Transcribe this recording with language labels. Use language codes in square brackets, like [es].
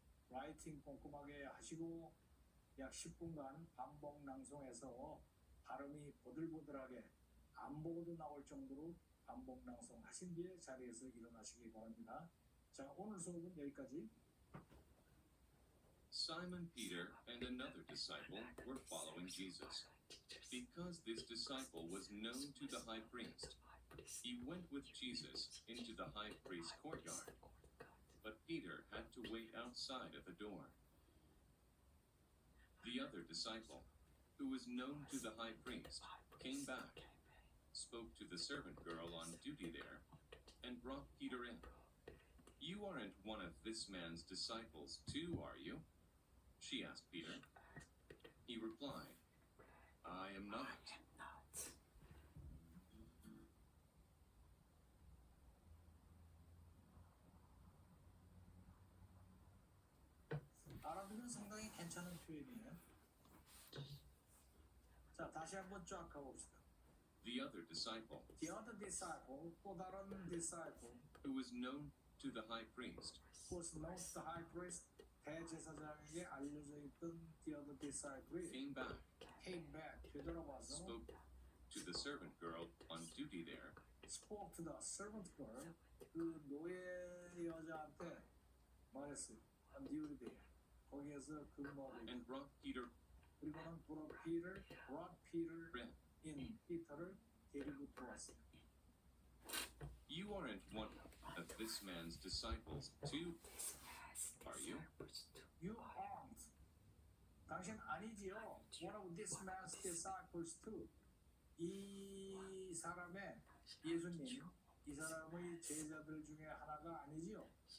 [ko] 라이팅 꼼꼼하게 하시고 약 10분간 반복 낭송해서 발음이 보들보들하게 안 보고도 나올 정도로 반복 낭송하신 뒤에 자리에서 일어나시기 바랍니다. 자, 오늘 수업은 여기까지. [en] Simon Peter and another disciple were following Jesus. Because this disciple was known to the high priest, he went with Jesus into the high priest's courtyard. But Peter had to wait outside at the door. The other disciple, who was known to the high priest, came back, spoke to the servant girl on duty there, and brought Peter in. You aren't one of this man's disciples, too, are you? She asked Peter. He replied, I am not. [ko] 알아두면 상당히 괜찮은 표현이에요. 자, 다시 한번 쫙 가봅시다. [en] The other disciple, The other disciple, [ko] 또 다른 [en] disciple, who was known to the high priest, was known to the high priest, [ko] 대제사장에게 알려져 있던 [en] the other disciple, came back, came back, [ko] 되돌아와서 [en] spoke to the servant girl on duty there, spoke to the servant girl, [ko] 그 노예 여자한테 말했어요. [en] on duty there. [ko] 거기에서 근무하고 있고, [en] and brought Peter [ko] 그리고는 [en] brought Peter in. in, [ko] 피터를 데리고 들어왔어요. [en] You aren't one of this man's disciples, too, are you? You aren't. [ko] 당신 아니지요. [en] One of this man's disciples too. [ko] 이 사람의 예수님, 이 사람의 제자들 중에 하나가 아니지요.